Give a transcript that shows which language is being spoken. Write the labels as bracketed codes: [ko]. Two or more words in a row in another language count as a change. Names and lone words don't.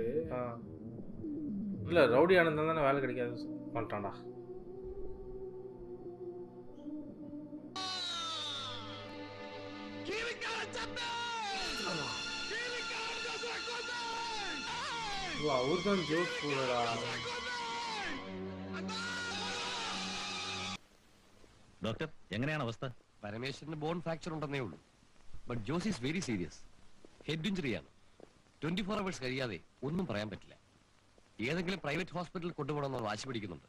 [ta] இல்லை ரவுடி ஆனந்தான் தானே வேலை கிடைக்காது பண்ணிட்டான்டா. അവர்தான் ஜோஸ் போலடா. [ml] ഡോക്ടർ എങ്ങനെയാണ് അവസ്ഥ? പരമേശ്വരന് [en] bone fracture [ml] ഉണ്ടെന്നേ ഉള്ളൂ. [en] But Jose is very serious. Head injuryയാണ്. [ml] 24 hours കഴിയാതെ ഒന്നും പറയാൻ പറ്റില്ല. ഏതെങ്കിലും [en] private hospitalൽ [ml] കൊണ്ടുപോകണമെന്ന് വാശി പിടിക്കുന്നുണ്ട്.